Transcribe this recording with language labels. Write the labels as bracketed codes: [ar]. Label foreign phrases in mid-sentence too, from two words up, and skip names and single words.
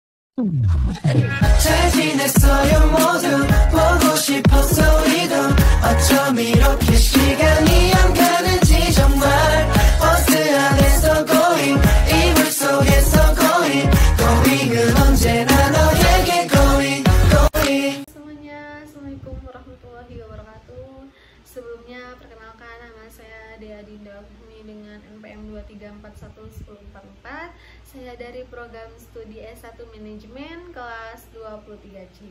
[ko] 잘 지냈어요 모두 보고 싶었어 우리도 어쩜 이렇게 시간이 안 가는지 정말 버스 안에서 going 이불 속에서 going은 언제나 너에게 going. [ar] Semuanya, السلام عليكم ورحمة الله وبركاته. [id] Sebelumnya perkenalkan, nama saya Dea Dinda Hufni dengan NPM 2341144. Saya dari program studi S1 Manajemen kelas 23C.